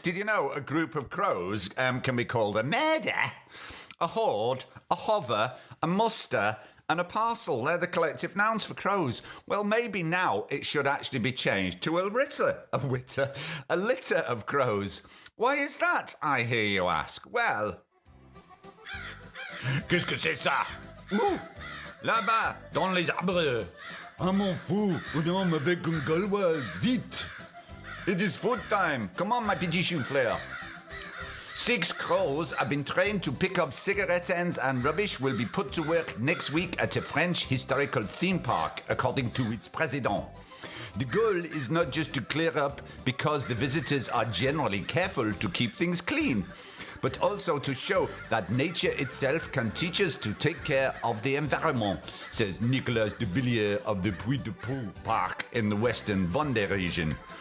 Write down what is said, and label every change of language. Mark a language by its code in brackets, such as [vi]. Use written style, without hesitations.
[en] Did you know a group of crows can be called a murder, a horde, a hover, a muster, and a parcel? They're the collective nouns for crows. Well, maybe now it should actually be changed to a litter of crows. Why is that, I hear you ask? [fr] Well, qu'est-ce que c'est ça? Ouh, là-bas, dans les arbres. Un m'en fous, un homme avec une gauloise, vite. [en] It is food time. Come on, my [fr] petit chou-fleur. [en] 6 crows have been trained to pick up cigarette ends and rubbish will be put to work next week at a French historical theme park, according to its president. The goal is not just to clear up because the visitors are generally careful to keep things clean, but also to show that nature itself can teach us to take care of the environment, says Nicolas de Villiers of the Puy de Pau Park in the western Vendée region.